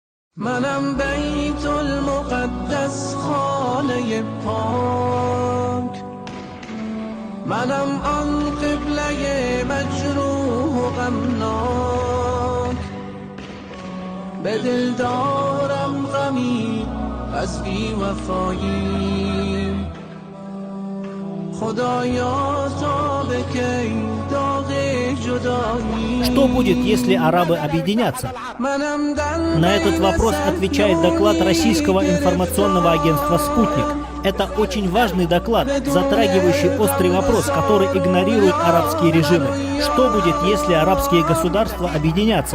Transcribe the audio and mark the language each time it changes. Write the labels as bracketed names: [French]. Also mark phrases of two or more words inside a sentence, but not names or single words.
[Persian] منم بیت المقدس خانه پاک، منم آن قبله مجروح و غمناک. به دل دارم غمی از بی وفایی، خدایا تا به کی داغ جدایی. [Russian] Что будет, если арабы объединятся? На этот вопрос отвечает доклад российского информационного агентства «Спутник». Это очень важный доклад, затрагивающий острый вопрос, который игнорируют арабские режимы. Что будет, если арабские государства объединятся?